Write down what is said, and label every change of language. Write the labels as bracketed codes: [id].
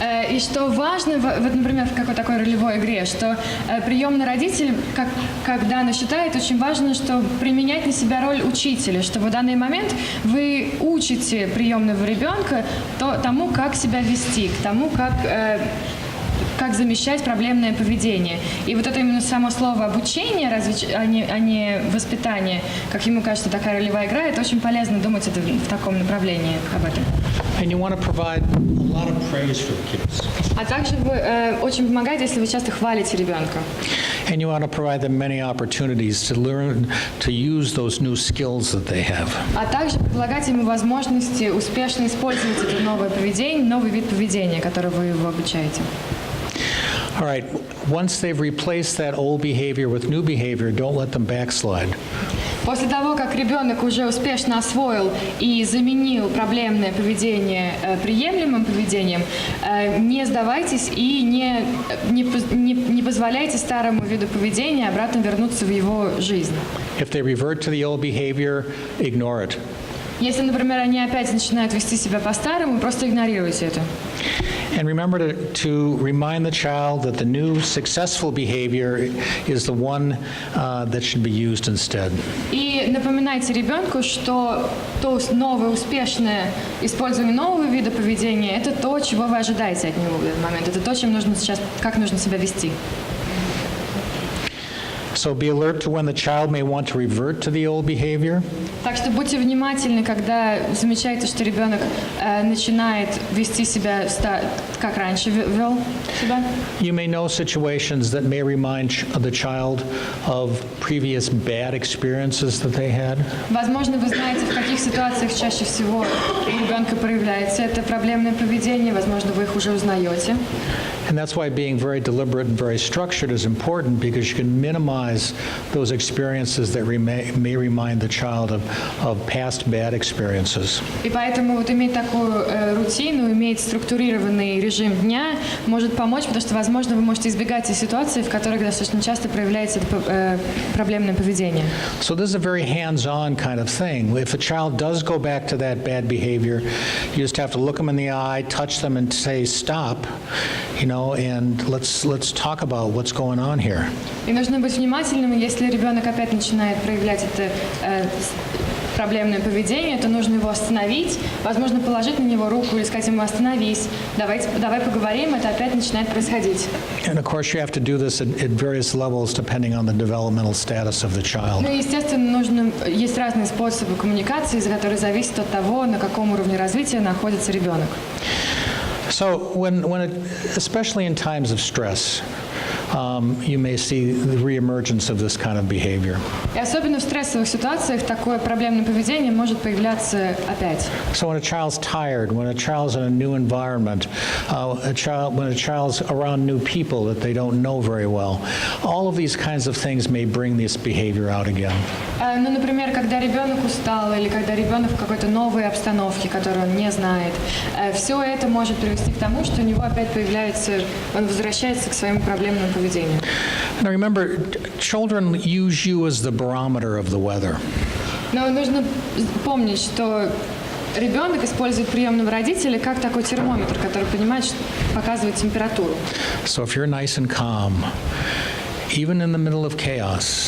[ru] И что важно, вот, например, в какой такой ролевой игре, что приемный родитель, как Дана считает, очень важно, что применять на себя роль учителя, что в данный момент вы учите приемного ребенка тому, как себя вести, к тому, как замещать проблемное поведение. И вот это именно само слово обучение, а не воспитание, как ему кажется, такая ролевая игра, это очень полезно думать это в таком направлении об этом. [en] And you want to provide a lot of praise for the kids. [ru] А также очень помогает, если вы часто хвалите ребенка. [en] And you want to provide them many opportunities to learn to use those new skills that they have. [ru] А также предлагать ему возможности успешно использовать это новое поведение, новый вид поведения, который вы его обучаете. [en] All right, once they've replaced that old behavior with new behavior, don't let them backslide. [ru] После того, как ребенок уже успешно освоил и заменил проблемное поведение приемлемым поведением, не сдавайтесь и не позволяйте старому виду поведения обратно вернуться в его жизнь. [en] If they revert to the old behavior, ignore it. [ru] Если, например, они опять начинают вести себя по-старому, просто игнорируйте это. [en] And remember to remind the child that the new successful behavior is the one that should be used instead. [ru] И напоминайте ребенку, что то новое, успешное использование нового вида поведения – это то, чего вы ожидаете от него в этот момент. Это то, чем нужно сейчас, как нужно себя вести. [en] So be alert to when the child may want to revert to the old behavior. [ru] Так что будьте внимательны, когда замечаете, что ребенок начинает вести себя, как раньше вел себя. [en] You may know situations that may remind the child of previous bad experiences that they had. [ru] Возможно, вы знаете, в каких ситуациях чаще всего у ребенка проявляется это проблемное поведение. Возможно, вы их уже узнаете. [en] And that's why being very deliberate and very structured is important, because you can minimize those experiences that may remind the child of past bad experiences. [ru] И поэтому вот иметь такую рутину, иметь структурированный режим дня может помочь, потому что, возможно, вы можете избегать ситуаций, в которых достаточно часто проявляется проблемное поведение. [en] So this is a very hands-on kind of thing. If a child does go back to that bad behavior, you just have to look them in the eye, touch them, and say stop, and let's talk about what's going on here. [ru] И нужно быть внимательным, если ребенок опять начинает проявлять это проблемное поведение, то нужно его остановить, возможно, положить на него руку или сказать ему «остановись, давай поговорим», это опять начинает происходить. [en] And of course you have to do this at various levels depending on the developmental status of the child. [ru] Ну, естественно, есть разные способы коммуникации, которые зависят от того, на каком уровне развития находится ребенок. [en] So especially in times of stress, you may see the reemergence of this kind of behavior. [ru] И особенно в стрессовых ситуациях такое проблемное поведение может появляться опять. [en] So when a child's tired, when a child's in a new environment, when a child's around new people that they don't know very well, all of these kinds of things may bring this behavior out again. [ru] Ну, например, когда ребенок устал или когда ребенок в какой-то новой обстановке, которую он не знает, все это может привести к тому, что у него опять он возвращается к своему проблемному поведению. [en] Now remember, children use you as the barometer of the weather. [ru] Но нужно помнить, что ребенок использует приемного родителя как такой термометр, который показывает температуру. [en] So if you're nice and calm, even in the middle of chaos.